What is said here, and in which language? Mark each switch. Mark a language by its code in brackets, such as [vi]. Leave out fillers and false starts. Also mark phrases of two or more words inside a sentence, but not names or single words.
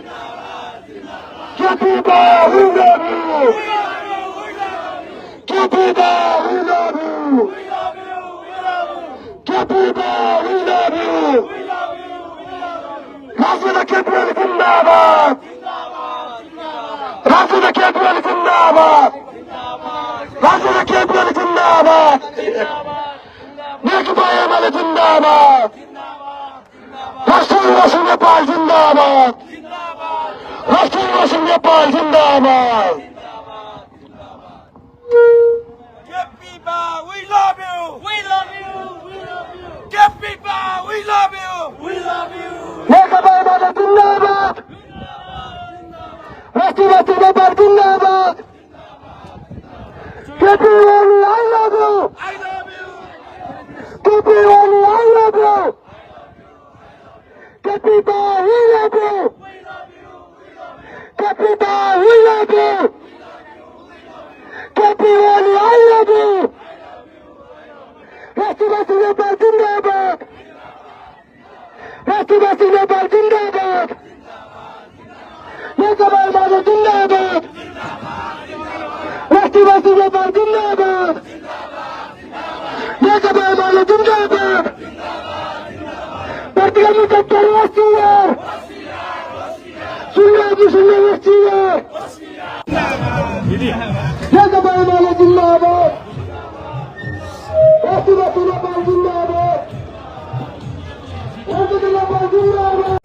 [en] केपीपा we love you, केपीपा we love you, केपीपा we love you, [ne] राजनीति केपुवाले जिंदाबाद, राजनीति केपुवाले जिंदाबाद, राजनीति केपुवाले जिंदाबाद, नेकपा एमाले जिंदाबाद, राष्ट्रिय युवा संघ नेपाल जिंदाबाद, राष्ट्रिय युवा संघ नेपाल जिंदाबाद, [en] Kepiba, we love you. We love you. We love you. Kepiba, we love you. We love you. [ne] नेकपा एमाले जिंदाबाद, राष्ट्रिय युवा संघ नेपाल जिंदाबाद, केपीवाले [en] I love you, I love you. [ne] केपीवाले [en] I love you, केपीपा we love you, केपीपा we love you, केपीवाले I love you, [ne] राष्ट्रीय संघ नेपाल जिंदाबाद, राष्ट्रीय संघ नेपाल जिंदाबाद, नेकपा एमाले जिंदाबाद, जिंदाबाद जिंदाबाद नेकपा एमाले जिंदाबाद प्रतिगामी सरकार होशियार सुन्ने होशियार नेकपा एमाले जिंदाबाद जिंदाबाद जिंदाबाद जिंदाबाद